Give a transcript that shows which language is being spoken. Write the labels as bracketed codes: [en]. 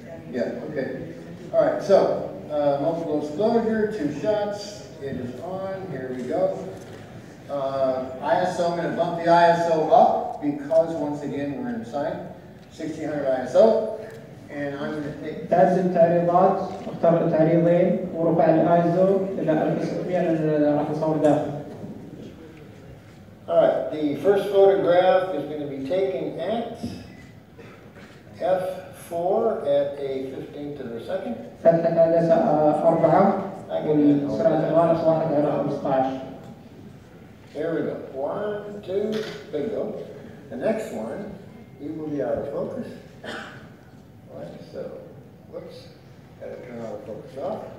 [en] Yeah, okay. All right, so multiple exposure, 2 shots. It is on. Here we go. ISO, I'm going to bump the ISO up because once again we're inside 1600 ISO. And I'm going to take [ar] تعدد التعريضات اختار تعريضين ورفع الايزو الى 1600 لان راح نصور داخل. [en] All right, the first photograph is going to be taken at f4 at a 15th of a second. [ar] فتحة عدسة 4 والسرعة الغالب 1 على 15. [en] There we go. 1, 2, bingo. The next one, you will be out of focus. All right, so, whoops, got to turn autofocus off.